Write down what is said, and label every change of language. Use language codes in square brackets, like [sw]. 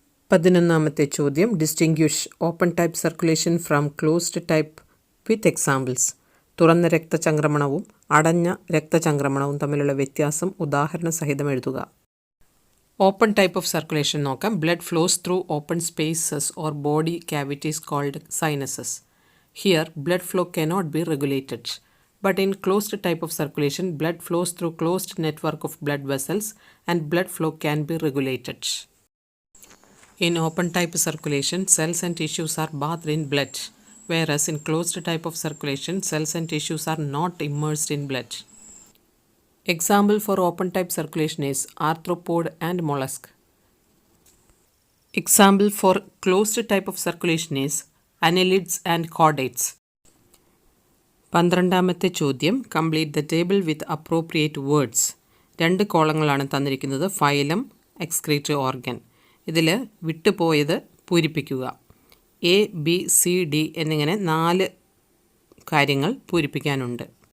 [ml] 11ാമത്തെ ചോദ്യം. [en] Distinguish open type circulation from closed type with examples. [ml] തുറന്ന രക്തചംക്രമണവും അടഞ്ഞ രക്തചംക്രമണവും തമ്മിലുള്ള വ്യത്യാസം ഉദാഹരണ സഹിതം എഴുതുക. [en] Open type of circulation നോക്കാം. Blood flows through open spaces or body cavities called sinuses. Here, blood flow cannot be regulated. But in closed type of circulation, blood flows through closed network of blood vessels and blood flow can be regulated. In open type circulation, cells and tissues are bathed in blood, whereas in closed type of circulation, cells and tissues are not immersed in blood. Example for open type circulation is arthropod and mollusk. Example for closed type of circulation is annelids and chordates. [ml] 12ാമത്തെ ചോദ്യം. [en] Complete the table with appropriate words. [ml] 2 കോളങ്ങളാണ് തന്നിരിക്കുന്നത്. Phylum, excretory organ. ഇതിൽ വിട്ടുപോയത് പൂരിപ്പിക്കുക. A B C D എന്നിങ്ങനെ 4 കാര്യങ്ങൾ പൂരിപ്പിക്കാനുണ്ട്.